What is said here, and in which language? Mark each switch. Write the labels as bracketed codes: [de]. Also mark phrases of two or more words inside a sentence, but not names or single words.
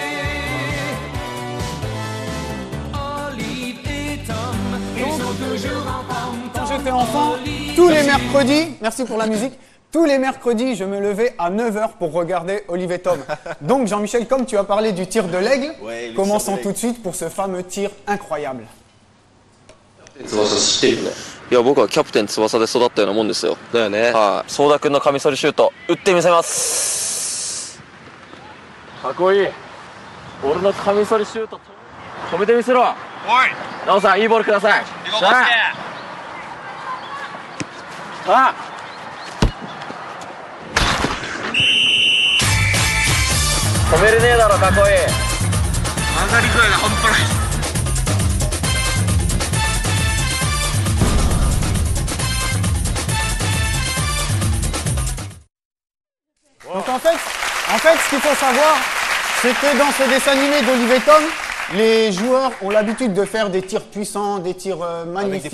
[fr] Olive et Tom, ils sont toujours en forme. Quand j'étais enfant, tous les mercredis, merci pour la musique, tous les mercredis, je me levais à 9h pour regarder Olive et Tom. Donc Jean-Michel, comme tu as parlé du tir de l'aigle, commençons tout de suite pour ce fameux tir incroyable. [ja] 翼知ってるね。いや僕はキャプテン翼で育ったようなもんですよ。だよね。はい。相田君のカミソリシュート打ってみせます。かっこいい。俺のカミソリシュート止めてみせろ。おい。ナオさんいいボールください。行こうバスケ。あ。止めれねえだろかっこいい。曲がり具合が半端ない。 [fr] Donc en fait, ce qu'il faut savoir, c'est que dans ce dessin animé d'Olive et Tom, les joueurs ont l'habitude de faire des tirs puissants, des tirs magnifiques,